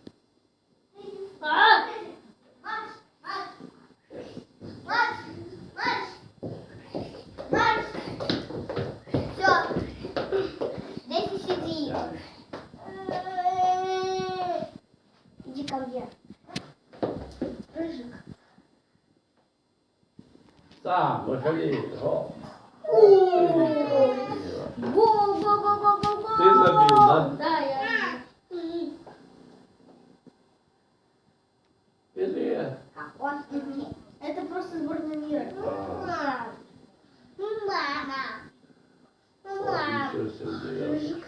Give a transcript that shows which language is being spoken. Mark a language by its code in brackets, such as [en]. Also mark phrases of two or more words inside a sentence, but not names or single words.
[ru] А! Все. Здесь и сиди. Иди ко мне. Рыжик. Сам, выходи. Гол. Го-го-го-го-го-го. Ты забил, да? Да, я. Или? Это просто сборная мира. Ничего себе. Рыжик.